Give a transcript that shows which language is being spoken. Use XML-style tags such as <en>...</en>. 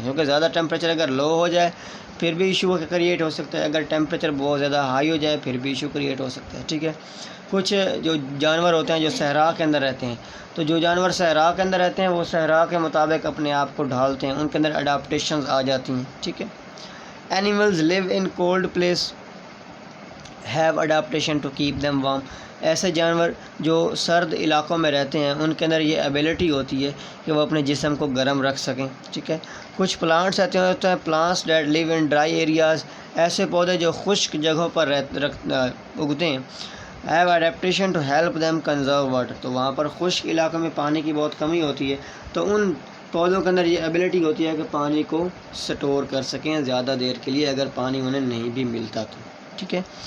<ur>کیونکہ زیادہ ٹیمپریچر اگر لو ہو جائے پھر بھی ایشو کریٹ ہو سکتا ہے، اگر ٹیمپریچر بہت زیادہ ہائی ہو جائے پھر بھی ایشو کریٹ ہو سکتا ہے. ٹھیک ہے. کچھ جو جانور ہوتے ہیں جو صحرا کے اندر رہتے ہیں، تو جو جانور صحرا کے اندر رہتے ہیں وہ صحرا کے مطابق اپنے آپ کو ڈھالتے ہیں، ان کے اندر اڈاپٹیشنز آ جاتی ہیں. ٹھیک ہے.</ur> <en>Animals live in cold place have adaptation to keep them warm.</en> <ur>ایسے جانور جو سرد علاقوں میں رہتے ہیں ان کے اندر یہ ایبیلٹی ہوتی ہے کہ وہ اپنے جسم کو گرم رکھ سکیں. ٹھیک ہے. کچھ پلانٹس ایسے ہوتے ہیں،</ur> <en>plants that live in dry areas,</en> <ur>ایسے پودے جو خشک جگہوں پر اگتے ہیں.</ur> <en>Have adaptation to help them conserve water.</en> <ur>تو وہاں پر خشک علاقوں میں پانی کی بہت کمی ہوتی ہے تو ان پودوں کے اندر یہ ایبیلٹی ہوتی ہے کہ پانی کو سٹور کر سکیں زیادہ دیر کے لیے اگر پانی انہیں نہیں بھی ملتا تو. ٹھیک ہے.</ur>